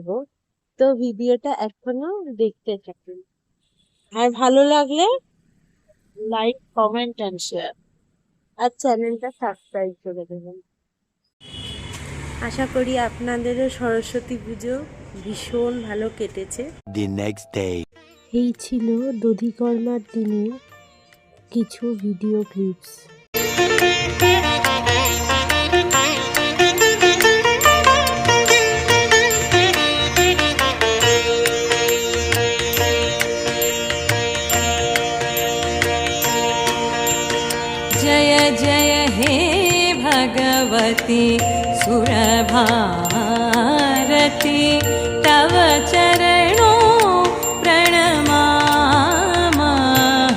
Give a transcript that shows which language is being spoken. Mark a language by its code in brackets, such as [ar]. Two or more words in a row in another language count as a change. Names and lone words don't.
[bn] তো ভিডিওটা এখনো দেখতে থাকুন। আর ভালো লাগলে [en] like, comment and share, [bn] আর চ্যানেলটা সাবস্ক্রাইব করে দেবেন। আশা করি আপনাদেরও সরস্বতী পুজো ভীষণ ভালো কেটেছে। [en] The next day. [bn] এই ছিল দধিকর্মার দিনের কিছু ভিডিও ক্লিপস। [sa] जय जय हे भगवती सुरभारती, तव चरणों प्रणमामः।